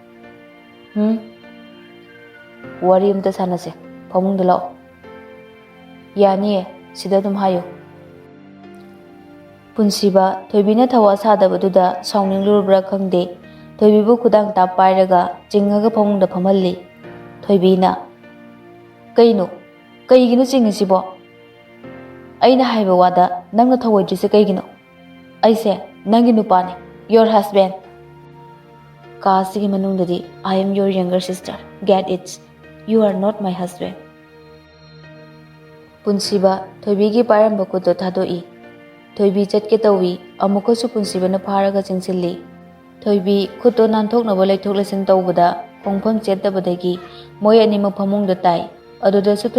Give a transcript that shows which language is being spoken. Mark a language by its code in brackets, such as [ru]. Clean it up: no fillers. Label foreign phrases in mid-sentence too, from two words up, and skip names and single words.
[mni] wari umta sanase phamungda lao yani sida dum hayo punsiba thoibina thawa sadabaduda sauninglurbra khangde thoibibu khudang ta pairaga chingaga phongda phamalli thoibina kaigino chingisibo aina haiba wada nangna thawoidrise kaigino aise nangi nupani [en] your husband [mni] kasigi manungdadi [en] I am your younger sister get it you are not my husband [mni] punsiba thoibigi paramba kudo thadoi thoibi chatke tawi amukasu punsibana pharaga chingsilli thoibi khuto nanthoknaba leithok lesing tawbada hongpham chettabadagi moi anima phamungda tai aduda su